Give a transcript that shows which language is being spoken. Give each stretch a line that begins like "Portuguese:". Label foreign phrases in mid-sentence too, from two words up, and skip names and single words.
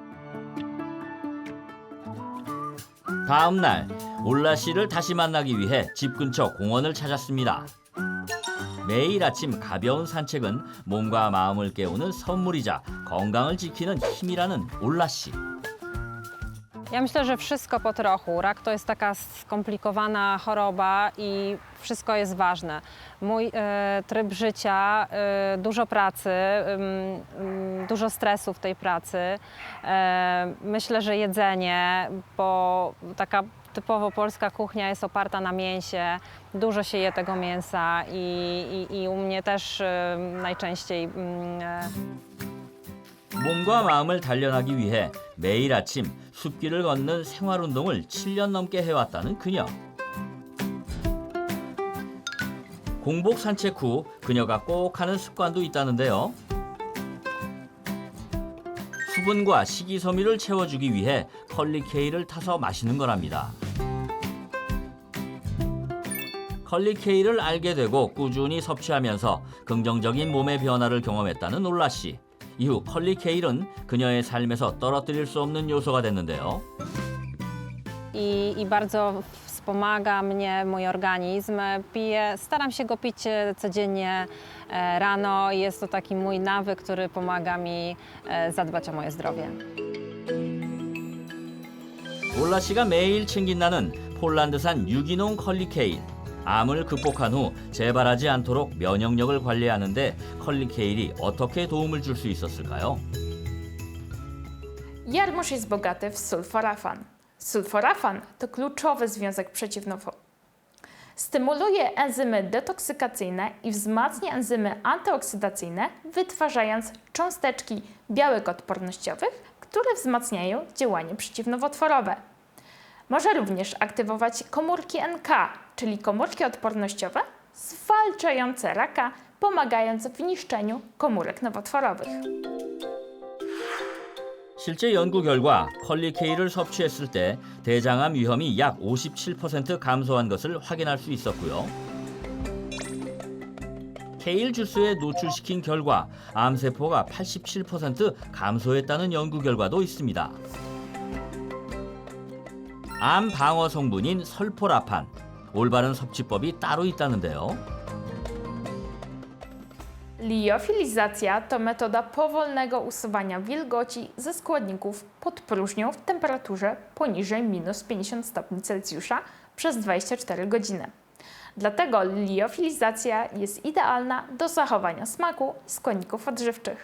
Korean: 다음 날 올라 씨를 다시 만나기 위해 집 근처 공원을 찾았습니다. 매일 아침 가벼운 산책은 몸과 마음을 깨우는 선물이자 건강을 지키는 힘이라는 올라 씨.
Polish: Ja myślę, że wszystko po trochu. Rak to jest taka skomplikowana choroba i wszystko jest ważne. Mój tryb życia, dużo pracy, dużo stresu w tej pracy. Myślę, że jedzenie, bo taka typowo polska kuchnia jest oparta na mięsie. Dużo się je tego mięsa i u mnie też najczęściej.
Korean: 몸과 마음을 단련하기 위해 매일 아침 숲길을 걷는 생활운동을 7년 넘게 해왔다는 그녀. 공복 산책 후 그녀가 꼭 하는 습관도 있다는데요. 수분과 식이섬유를 채워주기 위해 컬리 케일을 타서 마시는 거랍니다. 컬리 케일을 알게 되고 꾸준히 섭취하면서 긍정적인 몸의 변화를 경험했다는 올라 씨. 이후 컬리 케일은 그녀의 삶에서 떨어뜨릴 수 없는 요소가 됐는데요.
Polish: I bardzo wspomaga mnie mój organizm. Staram się go pić codziennie rano. Jest to taki mój nawyk, który pomaga mi zadbać o moje zdrowie.
Korean: 올라 씨가 매일 챙긴다는 폴란드산 유기농 컬리 케일. 암을 극복한 후 재발하지 않도록 면역력을 관리하는데 컬리 케일이 어떻게 도움을 줄 수 있었을까요?
Polish: Jarmuż jest bogaty w sulforafan. Sulforafan to kluczowy związek przeciwnowotworowy. Stymuluje enzymy detoksykacyjne i wzmacnia enzymy antyoksydacyjne, wytwarzając cząsteczki białek odpornościowych, które wzmacniają działanie przeciwnowotworowe. Może również aktywować komórki NK, czyli komórki odpornościowe zwalczające raka, pomagając w niszczeniu komórek nowotworowych.
Korean: 실제 연구 결과 컬리케이를 섭취했을 때 대장암 위험이 약 57% 감소한 것을 확인할 수 있었고요. 케일 주스에 노출시킨 결과 암세포가 87% 감소했다는 연구 결과도 있습니다. 암 방어 성분인 설포라판, 올바른 섭취법이 따로 있다는데요.
Polish: Liofilizacja to metoda powolnego usuwania wilgoci ze składników pod próżnią w temperaturze poniżej minus 50 stopni Celsjusza przez 24 godziny. Dlatego liofilizacja jest idealna do zachowania smaku i składników odżywczych.